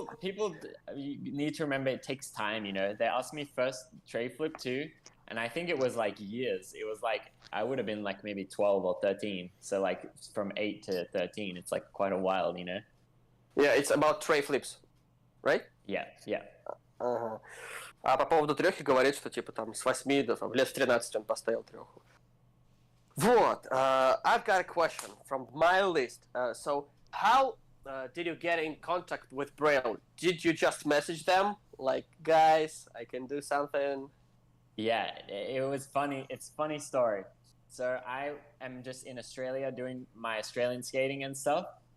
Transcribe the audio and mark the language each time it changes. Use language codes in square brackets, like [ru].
[en] people, you need to remember it takes time, you know. They asked me first tray flip too, and I think it was like years. It was like, I would have been like maybe 12 or 13. So like from 8 to 13, it's like quite a while, you know. Yeah, it's about tray flips, right? Yeah. [ru] Ага. А по поводу трехи говорит, что типа там с 8 до лет в 13 он поставил треху. Вот. [en] I've got a question from my list. So how did you get in contact with Braille? Did you just message them? Like, guys, I can do something? Yeah, it was funny. It's a funny story. So I am just in Australia doing my Australian skating and stuff.